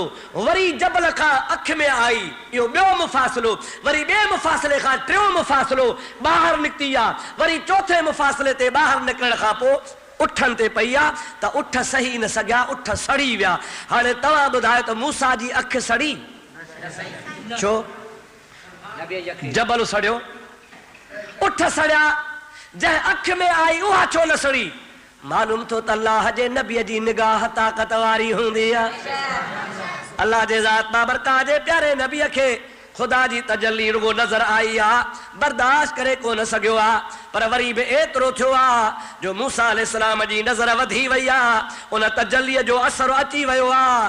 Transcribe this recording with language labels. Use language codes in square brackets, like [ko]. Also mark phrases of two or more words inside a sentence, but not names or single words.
[sd] वरी जबल खां अखि में आई इहो ॿियो मुफ़ासिलो वरी ॿिए मुफ़ासिले खां टियों मुफ़ासिलो ॿाहिरि निकिती आहे वरी चौथे मुफ़ासिले ते ॿाहिरि निकिरण खां पोइ उठनि ते पई आहे त उठ सही न सघिया उठ सड़ी विया हाणे तव्हां ॿुधायो त मूसा जी अखि सड़ी छो जबल सड़ियो उठ सड़िया जंहिं अखि में आई उहा छो न सड़ी मालूम तो अल्लाह जे नबी जी निगाह ताकत वारी होंदी आ। अल्लाह जे ज़ात बाबरकात जे प्यारे नबी के खुदा जी तजल्ली रुगो नजर आई आ, बर्दाश्त करे को न सघियो आ, पर वरी भी एतिरो थियो आ जो मूसा अलैहिस्सलाम जी नज़र वधी वई आ, उन तजल्लीअ जो असर अची वियो आ।